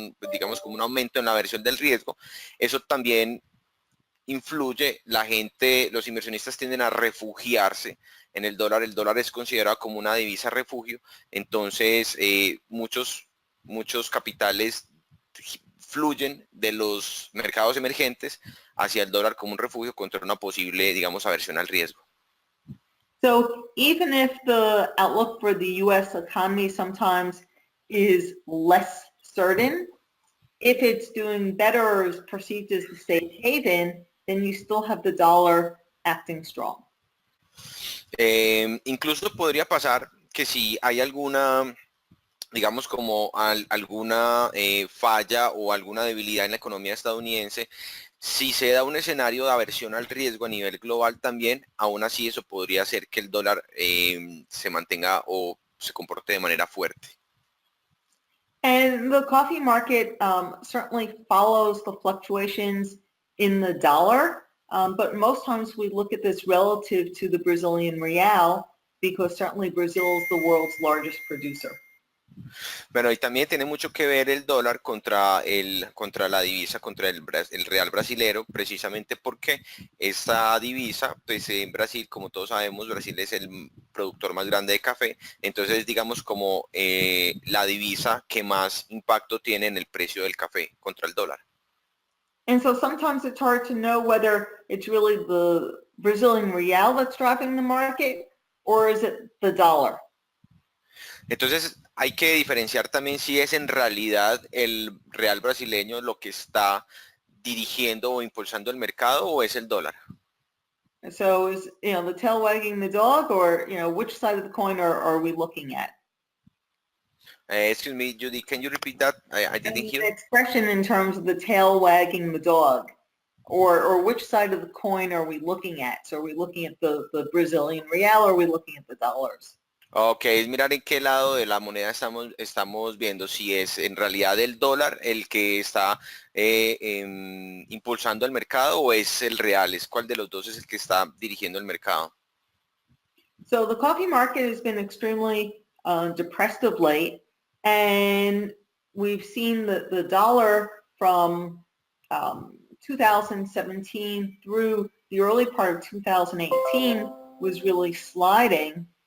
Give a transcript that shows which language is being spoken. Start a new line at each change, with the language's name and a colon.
Spanish: digamos como un aumento en la aversión del riesgo, eso también influye, los inversionistas tienden a refugiarse en el dólar es considerado como una divisa refugio, entonces muchos capitales fluyen de los mercados emergentes hacia el dólar como un refugio contra una posible, digamos, aversión al riesgo.
English: So even if the outlook for the U.S. economy sometimes is less certain, if it's doing better or is perceived as the safe haven, then you still have the dollar acting strong.
Spanish: Incluso podría pasar que si hay alguna, digamos como alguna falla o alguna debilidad en la economía estadounidense, si se da un escenario de aversión al riesgo a nivel global también, aún así eso podría hacer que el dólar se mantenga o se comporte de manera fuerte.
English: And the coffee market certainly follows the fluctuations in the dollar, but most times we look at this relative to the Brazilian real because certainly Brazil is the world's largest producer.
Spanish: Bueno, y también tiene mucho que ver el dólar contra la divisa, contra el real brasilero, precisamente porque esta divisa, pues en Brasil, como todos sabemos, Brasil es el productor más grande de café, entonces digamos como la divisa que más impacto tiene en el precio del café contra el dólar.
English: And so sometimes it's hard to know whether it's really the Brazilian real that's driving the market or is it the dollar.
Spanish: Entonces hay que diferenciar también si es en realidad el real brasileño lo que está dirigiendo o impulsando el mercado o es el dólar?
English: So is, the tail wagging the dog, or, which side of the coin are we looking at? Excuse me, Judy, can you repeat that? I didn't The hear. expression in terms of the tail wagging the dog, or which side of the coin are we looking at? So are we looking at the Brazilian real, or are we looking at the dollars?
Spanish: Ok, es mirar en qué lado de la moneda estamos viendo, si es en realidad el dólar el que está impulsando el mercado o es el real, es cuál de los dos es el que está dirigiendo el mercado.
English: So the coffee market has been extremely depressed of late, and we've seen the dollar from 2017 through the early part of 2018 was really sliding.